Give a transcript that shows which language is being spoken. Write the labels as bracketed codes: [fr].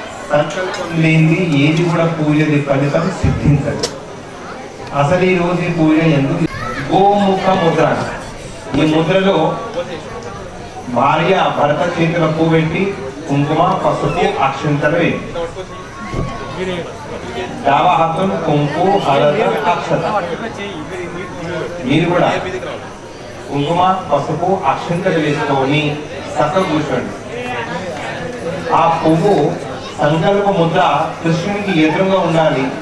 [te] సంకల్పం లేనిది ఏది కూడా పూజది ఫలితం సిద్ధించదు. అసలు ఈ రోజు ఈ పూజ ఎందుకు? గోముఖ ముద్ర. ఈ ముద్రలో భార్య భర్త చేతుల పువ్వు పెట్టి కుంకుమ పసుపు అక్షంతలు వేయండి. [mr] डावा हातून कुंकू हळद अक्षता. [te] మీరు కూడా కుంకుమ పసుపు అక్షంతలు వేసుకొని చక్కగా కూర్చోండి. ఆ పువ్వు సంకల్ప ముద్ర కృష్ణునికి ఎదురుగా ఉండాలి.